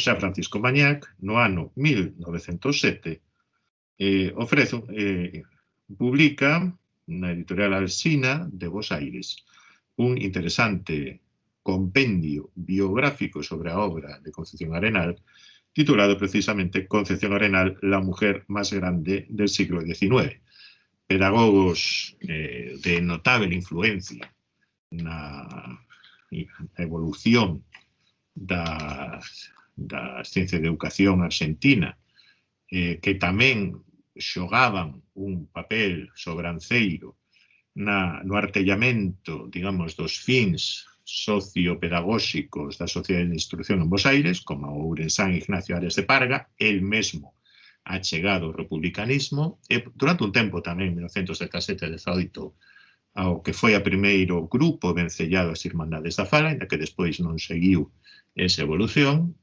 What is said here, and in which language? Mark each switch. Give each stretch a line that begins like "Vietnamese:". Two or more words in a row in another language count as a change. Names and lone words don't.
Galician: Xa Francisco Mañac, no ano 1907, publica na editorial Alsina de Bos Aires un interesante compendio biográfico sobre a obra de Concepción Arenal, titulado precisamente Concepción Arenal,
Spanish: la mujer más grande del siglo XIX.
Galician: Pedagogos de notable influencia na evolución da ciencia de educación argentina, que tamén xogaban un papel sobranceiro no artellamento, digamos, dos fins sociopedagóxicos da Sociedade de Instrucción en Bos Aires, como o ourensán Ignacio Arias de Parga, el mesmo achegado ao republicanismo, e durante un tempo tamén, 1917-18, ao que foi a primeiro grupo vencellado ás Irmandades da Fala, ainda que despois non seguiu esa evolución.